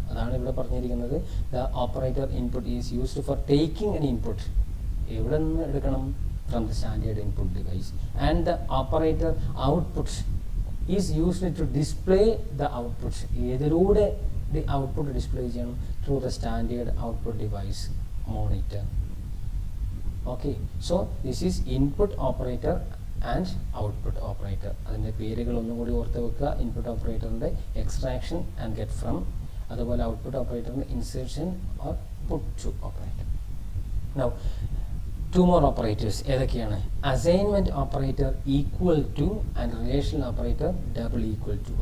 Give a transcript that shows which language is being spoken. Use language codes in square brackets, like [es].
[ml] അതാണ് ഇവിടെ പറഞ്ഞിരിക്കുന്നത്. [en] The operator input is used for taking an input. [ml] എവിടെ നിന്ന് എടുക്കണം? [en] From the standard input device. And the operator output is used to display the output. [ml] ഏതിലൂടെ [en] the output display [ml] ചെയ്യണം? [en] Through the standard output device monitor. Okay, so this is input operator and output operator. [ml] അതിൻ്റെ പേരുകൾ ഒന്നും കൂടി ഓർത്ത് വെക്കുക. Input ഓപ്പറേറ്ററിൻ്റെ extraction and get from, അതുപോലെ output ഓപ്പറേറ്ററിൻ്റെ insertion or puttu to operator. [en] Now 2 more operators. [ml] ഏതൊക്കെയാണ്? [en] Assignment operator equal to and relational operator double equal to.